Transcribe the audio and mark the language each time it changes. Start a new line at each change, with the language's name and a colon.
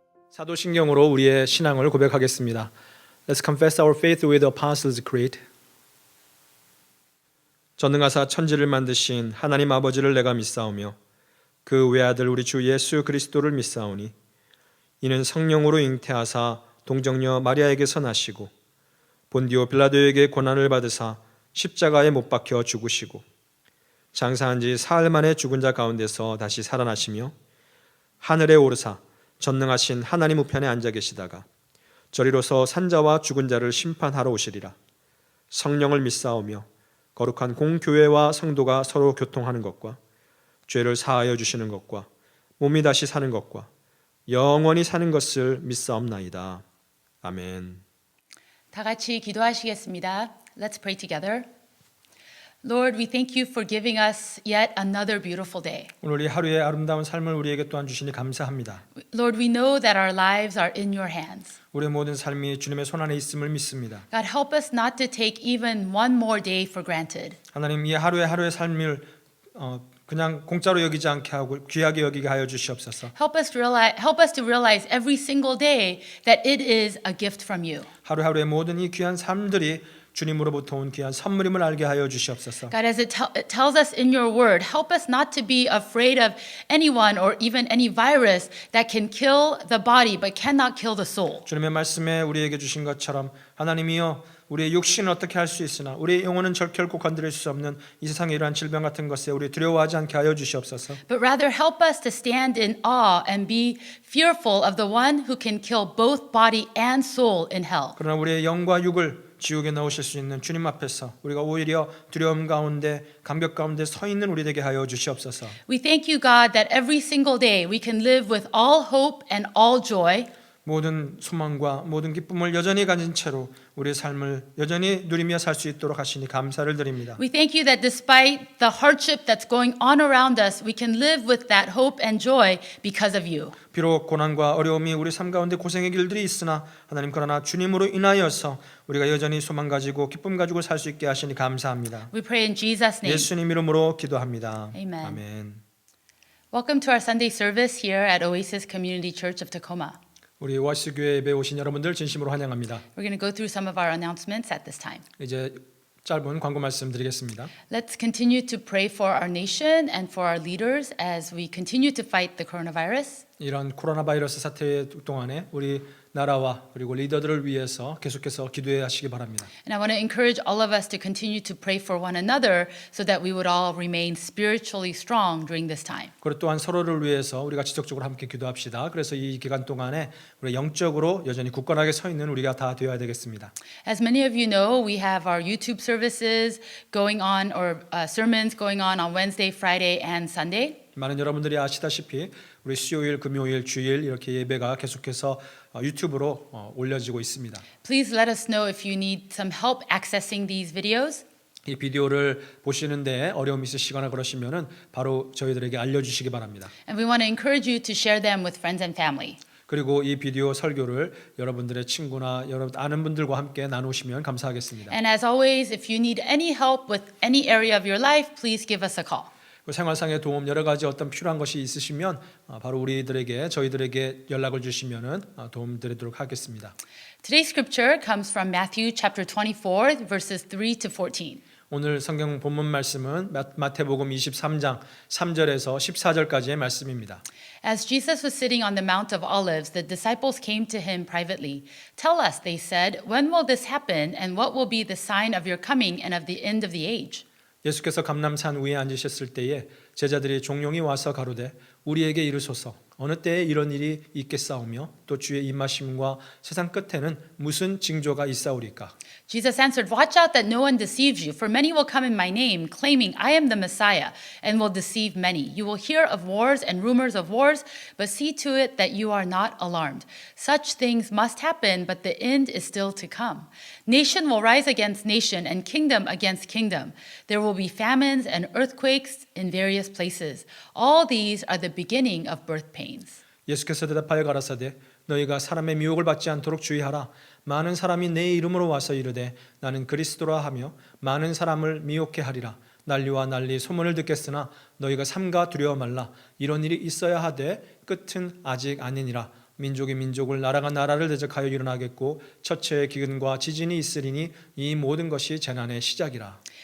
Korean: 사도신경으로 우리의 신앙을 고백하겠습니다.
English: Let's confess our faith with the Apostles' Creed.
Korean: 전능하사 천지를 만드신 하나님 아버지를 내가 믿사오며 그 외아들 우리 주 예수 그리스도를 믿사오니 이는 성령으로 잉태하사 동정녀 마리아에게서 나시고 본디오 빌라도에게 고난을 받으사 십자가에 못 박혀 죽으시고 장사한 지 사흘 만에 죽은 자 가운데서 다시 살아나시며 하늘에 오르사 전능하신 하나님 우편에 앉아 계시다가 저리로서 산자와 죽은 자를 심판하러 오시리라. 성령을 믿사오며 거룩한 공교회와 성도가 서로 교통하는 것과 죄를 사하여 주시는 것과 몸이 다시 사는 것과 영원히 사는 것을 믿사옵나이다. 아멘. 다 같이 기도하시겠습니다.
English: Let's pray together. Lord, we thank you for giving us yet another beautiful day.
Korean: 오늘 이 하루의 아름다운 삶을 우리에게 또한 주시니 감사합니다.
English: Lord, we know that our lives are in your hands.
Korean: 우리의 모든 삶이 주님의 손 안에 있음을 믿습니다.
English: God, help us not to take even one more day for granted.
Korean: 하나님, 이 하루의 삶을 그냥 공짜로 여기지 않게 하고 귀하게 여기게 하여 주시옵소서.
English: Help us to realize every single day that it is a gift from you.
Korean: 하루하루의 모든 이 귀한 삶들이 주님으로부터 온 귀한 선물임을 알게 하여 주시옵소서.
English: God, as it tells us in your word, help us not to be afraid of anyone or even any virus that can kill the body but cannot kill the soul.
Korean: 주님의 말씀에 우리에게 주신 것처럼 하나님이여 우리의 육신은 어떻게 할 수 있으나 우리의 영혼은 결코 건드릴 수 없는 이 세상의 이러한 질병 같은 것에 우리 두려워하지 않게 하여 주시옵소서.
English: But rather help us to stand in awe and be fearful of the one who can kill both body and soul in hell.
Korean: 그러나 우리의 영과 육을 지옥에 넣으실 수 있는 주님 앞에서 우리가 오히려 두려움 가운데 감격 가운데 서 있는 우리 되게 하여 주시옵소서.
English: We thank you, God, that every single day we can live with all hope and all joy.
Korean: 모든 소망과 모든 기쁨을 여전히 가진 채로 우리의 삶을 여전히 누리며 살 수 있도록 하시니 감사를 드립니다.
English: We thank you that despite the hardship that's going on around us, we can live with that hope and joy because of you.
Korean: 비록 고난과 어려움이 우리 삶 가운데 고생의 길들이 있으나 하나님 그러나 주님으로 인하여서 우리가 여전히 소망 가지고 기쁨 가지고 살 수 있게 하시니 감사합니다.
English: We pray in Jesus' name.
Korean: 예수님 이름으로 기도합니다.
English: Amen.
Korean: 아멘.
English: Welcome to our Sunday service here at Oasis Community Church of Tacoma.
Korean: 우리 오아시스 교회 예배에 오신 여러분들 진심으로 환영합니다.
English: We're going to go through some of our announcements at this time.
Korean: 이제 짧은 광고 말씀드리겠습니다.
English: Let's continue to pray for our nation and for our leaders as we continue to fight the coronavirus.
Korean: 이런 코로나 바이러스 사태 동안에 우리 나라와 그리고 리더들을 위해서 계속해서 기도해 하시기 바랍니다.
English: And I want to encourage all of us to continue to pray for one another so that we would all remain spiritually strong during this time.
Korean: 그리고 또한 서로를 위해서 우리가 지속적으로 함께 기도합시다. 그래서 이 기간 동안에 우리 영적으로 여전히 굳건하게 서 있는 우리가 다 되어야 되겠습니다.
English: As many of you know, we have our YouTube services going on or sermons going on Wednesday, Friday, and Sunday.
Korean: 많은 여러분들이 아시다시피 우리 수요일, 금요일, 주일 이렇게 예배가 계속해서 유튜브로 올려지고 있습니다.
English: Please let us know if you need some help accessing these videos.
Korean: 이 비디오를 보시는데 어려움이 있으시거나 그러시면은 바로 저희들에게 알려주시기 바랍니다.
English: And we want to encourage you to share them with friends and family.
Korean: 그리고 이 비디오 설교를 여러분들의 친구나 여러분 아는 분들과 함께 나누시면 감사하겠습니다.
English: And as always, if you need any help with any area of your life, please give us a call.
Korean: 생활상의 도움 여러 가지 어떤 필요한 것이 있으시면 바로 저희들에게 연락을 주시면은 도움 드리도록 하겠습니다.
English: Today's scripture comes from Matthew chapter 24 verses 3 to 14.
Korean: 오늘 성경 본문 말씀은 마태복음 23장 3절에서 14절까지의 말씀입니다.
English: As Jesus was sitting on the Mount of Olives, the disciples came to him privately. Tell us, they said, when will this happen and what will be the sign of your coming and of the end of the age?
Korean: 예수께서 감람산 위에 앉으셨을 때에 제자들이 종용이 와서 가로되 우리에게 이르소서 어느 때에 이런 일이 있겠사오며 또 주의 임하심과 세상 끝에는 무슨 징조가 있사오리까?
English: Jesus answered, watch out that no one deceives you, for many will come in my name, claiming I am the Messiah, and will deceive many. You will hear of wars and rumors of wars, but see to it that you are not alarmed. Such things must happen, but the end is still to come. Nation will rise against nation, and kingdom against kingdom. There will be famines and earthquakes in various places. All these are the beginning of birth pains.
Korean: 예수께서 대답하여 가라사대 너희가 사람의 미혹을 받지 않도록 주의하라. 많은 사람이 내 이름으로 와서 이르되 나는 그리스도라 하며 많은 사람을 미혹해 하리라. 난리와 난리 소문을 듣겠으나 너희가 삼가 두려워 말라. 이런 일이 있어야 하되 끝은 아직 아니니라. 민족이 민족을 나라가 나라를 대적하여 일어나겠고 처처의 기근과 지진이 있으리니 이 모든 것이 재난의 시작이라.